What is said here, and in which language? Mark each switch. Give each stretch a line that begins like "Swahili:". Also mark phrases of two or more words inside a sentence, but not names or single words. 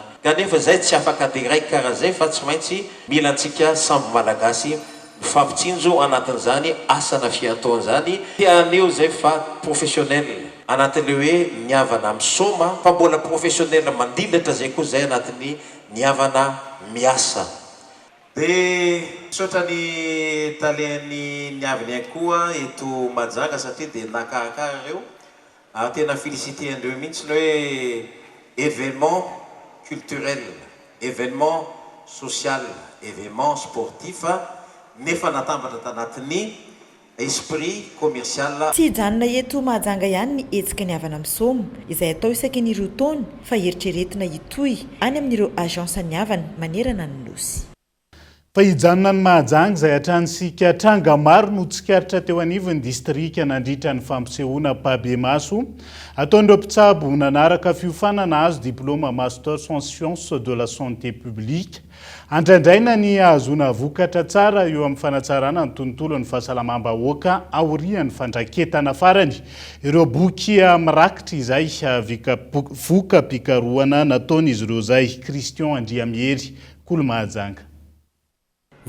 Malagasy: Kanefa zay tsy afaka direct karaha zay fa tsy maintsy mila antsika samby malagasy mifampitsinjo anatin'izany asana fiantoana zany tianeo zay fa professionnel anatin'le hoe niavana misaoma fa mbola professionnel mandilatra zay koa zay anatin'ny niavana miasa. Dia misaotra ny talen'ny niavany koa eto Mahajanga satria dia nakarakara ireo tena félicité andreo mihitsy ny hoe
French: événement culturel, événement social, événement sportif
Malagasy: nefa natambatra tanatin'ny
French: esprit commercial.
Malagasy: Tsy hijanona eto Mahajanga ihany ny hetsika ny havana misaoma izay atao isaky ny roa taona fa eritreretina hitohy any amin'ireo agence ny havana manerana ny nosy. Fa hijanona ny Mahajanga izay hatranisika tranga maro no tsikaritra teo anivon'ny distrika nandritra ny fampisehoana Pabemaso ataon'ireo mpitsabo nanaraka fiofanana azo diplôma
French: master en sciences de la santé publique
Malagasy: andraindraina ny ahazona vokatra tsara eo amin'ny fanatsarana ny tontolo ny fahasalamam-bahoaka aorian'ny fandraketana farany. Ireo boky mirakitra izay voka-pikarohana nataon'izy ireo zay. Christian Andriamiery, Kolo Mahajanga.